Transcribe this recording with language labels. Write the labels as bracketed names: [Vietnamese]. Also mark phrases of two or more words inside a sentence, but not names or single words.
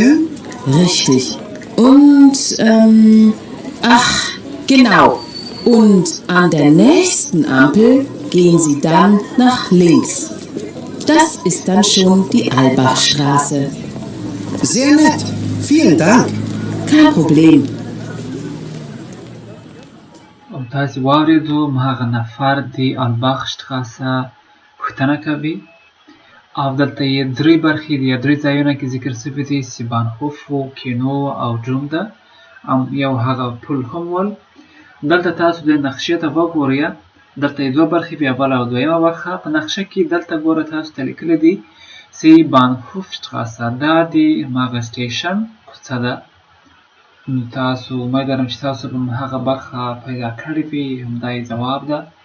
[German] Richtig. Und, ach, genau. Und an der nächsten Ampel gehen Sie dann nach links. Das ist dann schon die Albachstraße. Sehr nett. Vielen Dank. Kein Problem. [Pashto] تاسو واورېدو هغه نفر د الباخشټراسه پوښتنه کوي او دلته یې درې برخې دي یا درې ځایونه کې ذکر شوي دي سیبانهوف و کینو او جوم ده او یو هغه پل هم ول دلته تاسو د نقشې ته وګورئ دلته یې دوه برخې بیا بله او دویمه برخه په نقشه کې دلته ګوره تاسو ته لیکلي دي سیبانهوفشټراسه دا د هماغه سټیشن کوڅه ده تاسو امید لرم چې تاسو به هغه برخه پیدا کړې وي همدا یې ځواب ده